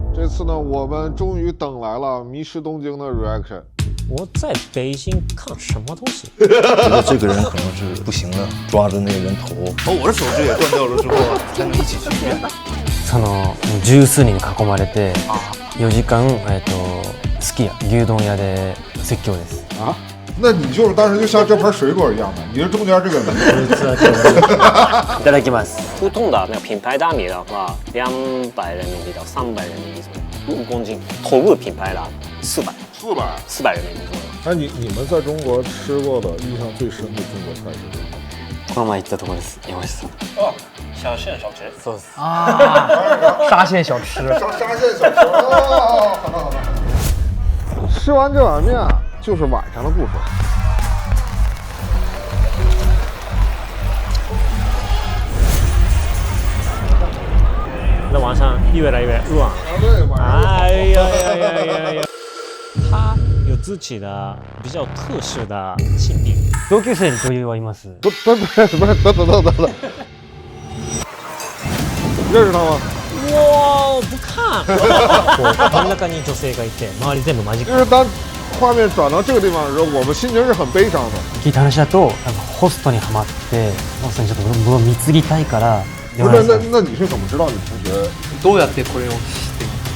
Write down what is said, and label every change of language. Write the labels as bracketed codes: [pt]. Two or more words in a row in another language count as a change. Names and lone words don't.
[zh] 次呢，我们终于等来了《迷失东京》的 reaction。我在北京看什么东西？觉得这个人可能是不行了，抓着那个人头，把我的手指也断掉了之后，才能一起去医院。 [ja] その十数人に囲まれて4時間すき家牛丼屋で説教です。 [zh] 啊？那你就是当时就像这盘水果一样的，你是中间这个人。 [ja] いただきます。 [zh] 普通的那个品牌大米的话，200人民币到300人民币左右，5公斤。投入品牌的400人民币左右。哎，你们在中国吃过的印象最深的中国菜是什么？ [ja] この前行ったところです。山下さん。 [zh] 哦，小县小吃。 [ja] そうです。 [zh] 啊，沙县小吃。沙县小吃。哦，好的好的。吃完这碗面就是晚上的故事。那晚上越来越饿。哎呀呀呀呀呀！他有自己的比较特殊的性病。 [ja] 同級生に女優はいます。 [zh] 等，认识他吗？我不看。 [ja] 真ん中に女性がいて、周り全部マジック。 [zh] 就是当画面转到这个地方的时候，我们心情是很悲伤的。 [ja] 聞いた話だと、ホストにハマって、まさにちょっと僕貢ぎたいから。 [zh] 不是，那你是怎么知道你同学？ [ja] どうやってこれを知って